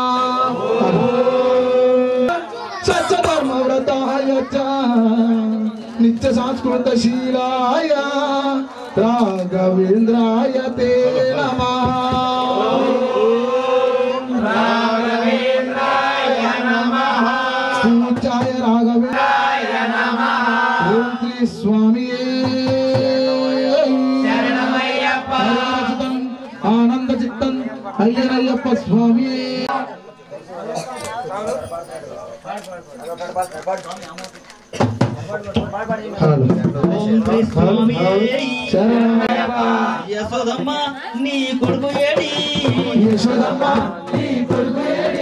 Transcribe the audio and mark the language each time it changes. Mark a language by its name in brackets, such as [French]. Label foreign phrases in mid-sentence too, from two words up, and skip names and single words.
[Sanskrit] सत्यधर्मव्रताय च नित्य संस्कृतशीलाय राघवेंद्राय ते नमः राघवेंद्राय नमः पूज्याय राघवेंद्राय नमः ओम श्री स्वामी आनंद चित्तन अय्यप्प स्वामी [Telugu] యశోదమ్మ నీ కొడుకు ఏడి యశోదమ్మ నీ కొడుకు ఏడి